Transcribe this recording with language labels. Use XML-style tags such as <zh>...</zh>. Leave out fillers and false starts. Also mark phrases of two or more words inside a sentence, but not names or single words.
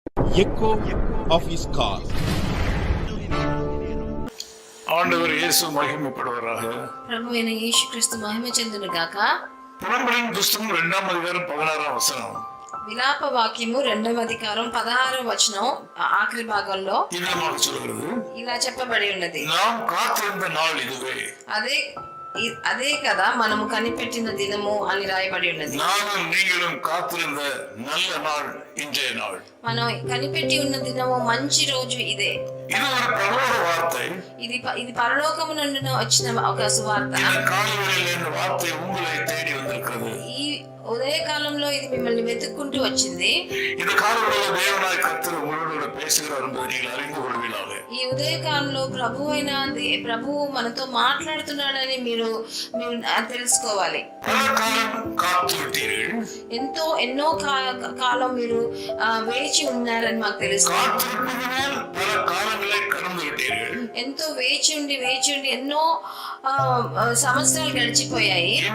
<en>echo of his call.</en> <ta>ஆண்டவர் இயேசு மகிமைப்படுவாராக.</ta> <te>ప్రభువైన యేసుక్రీస్తు మహిమ చెందును గాక.</te> <ta>புலம்பலின் புஸ்தகம் 2ஆம் அதிகாரம் 16ஆம் வசனம்.</ta> <te>విలాప వాక్యము 2వ అధికారం 16వ వచనం ఆఖరి భాగంలో ఇలా చెప్పబడి ఉన్నది.</te> <ta>நாம் காத்திருந்த நாள் இதுவே.</ta> <te>అదే కదా మనము కనిపెట్టిన దినము అని రాయబడి ఉన్నది.</te> <ta>நானும் நீங்களும் காத்திருந்த நல்ல நாள் இன்றைய நாள்.</ta> <te>మనం కనిపెట్టి ఉన్న దినము మంచి రోజు ఇదే.</te> <ta>இது ஒரு பிரபல வார்த்தை.</ta> <te>ఇది పరలోకము నుండి వచ్చిన ఒక సువార్త.</te> <ta>இந்த காலையில் இந்த வார்த்தை உங்களை தேடி வந்திருக்கிறது.</ta> <te>ఈ ఉదయ కాలంలో ఇది మిమ్మల్ని వెతుక్కుంటూ వచ్చింది.</te> <ta>இந்த காலையில் தேவனாய் கர்த்தர் உங்களோடு பேசுகிறார் என்பதை நீங்கள் அறிந்து கொள்வீர்களாக.</ta> <te>ఈ ఉదయ కాలంలో ప్రభువు మనతో మాట్లాడుతున్నాడని మీరు తెలుసుకోవాలి. ఎన్నో కాలం మీరు వేచి ఉన్నారని మాకు తెలుసు. ఎంతో వేచి ఉండి ఎన్నో సంవత్సరాలు గడిచిపోయాయి.</te>